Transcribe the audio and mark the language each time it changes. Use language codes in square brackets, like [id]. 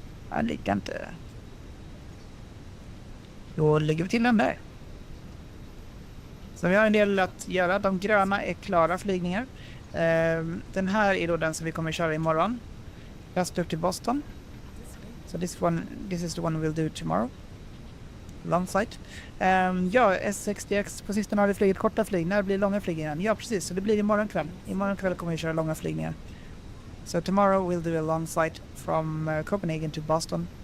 [sv] Alicante. Då lägger vi till den där. Så vi har en del att göra. De gröna är klara flygningar. Den här är då den som vi kommer köra imorgon. Fast upp till Boston. [en] So this is the one we'll do tomorrow. Long flight. [sv] Ja, S60X på sistone har vi flugit korta flyg. När blir långa flygningar? Ja, precis. Så det blir imorgon kväll. Imorgon kväll kommer vi köra långa flygningar. [en] So tomorrow we'll do a long flight from Copenhagen to Boston.